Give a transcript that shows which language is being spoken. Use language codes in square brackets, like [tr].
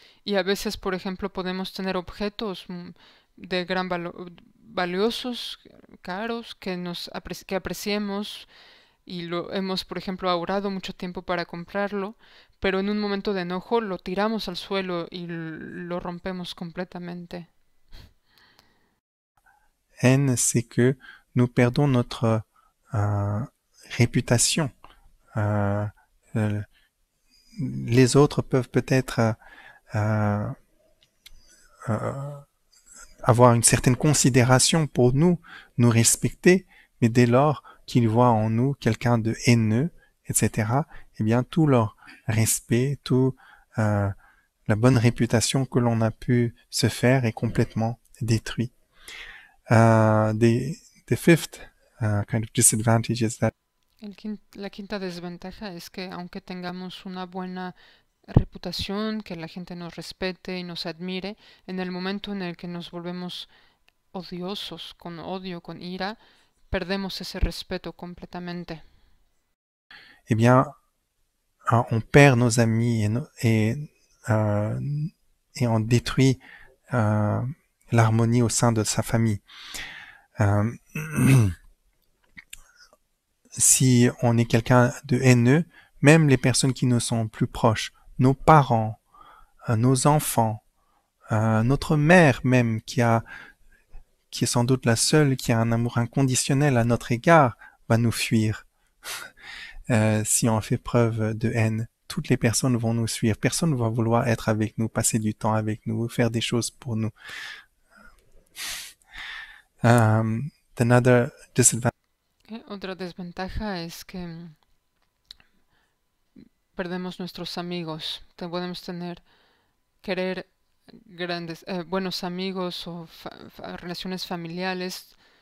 [es] Y a veces, por ejemplo, podemos tener objetos de gran valiosos, caros, que apreciemos y lo hemos, por ejemplo, ahorrado mucho tiempo para comprarlo, pero en un momento de enojo lo tiramos al suelo y lo rompemos completamente. [fr] haine, c'est que nous perdons notre réputation. Les autres peuvent peut-être avoir une certaine considération pour nous, nous respecter, mais dès lors qu'ils voient en nous quelqu'un de haineux, etc., eh bien tout leur respect, tout la bonne réputation que l'on a pu se faire est complètement détruit. [en] The fifth kind of disadvantage is that [es] La quinta desventaja es que aunque tengamos una buena reputación, que la gente nos respete y nos admire, en el momento en el que nos volvemos odiosos, con odio, con ira, perdemos ese respeto completamente. [fr] eh bien, on perd nos amis et on détruit l'harmonie au sein de sa famille. Si on est quelqu'un de haineux, même les personnes qui nous sont plus proches, nos parents, nos enfants, notre mère même qui est sans doute la seule qui a un amour inconditionnel à notre égard, va nous fuir. Si on fait preuve de haine, toutes les personnes vont nous suivre. Personne ne va vouloir être avec nous, passer du temps avec nous, faire des choses pour nous. [en] Another disadvantage. [es] Otra desventaja es que perdemos nuestros amigos. Podemos querer buenos amigos o relaciones familiares.